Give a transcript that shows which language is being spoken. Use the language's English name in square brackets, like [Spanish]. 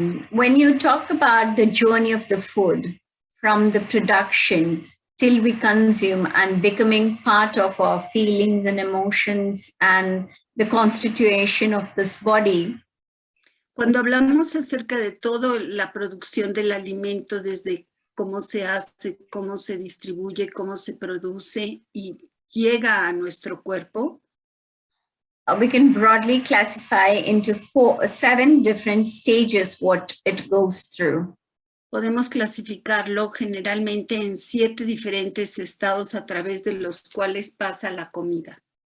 [English] When you talk about the journey of the food, from the production till we consume and becoming part of our feelings and emotions and the constitution of this body. [Spanish] Cuando hablamos acerca de todo la producción del alimento, desde cómo se hace, cómo se distribuye, cómo se produce y llega a nuestro cuerpo, [English] we can broadly classify into 7 different stages what it goes through. [Spanish] Podemos clasificarlo generalmente en 7 diferentes estados a través de los cuales pasa la comida.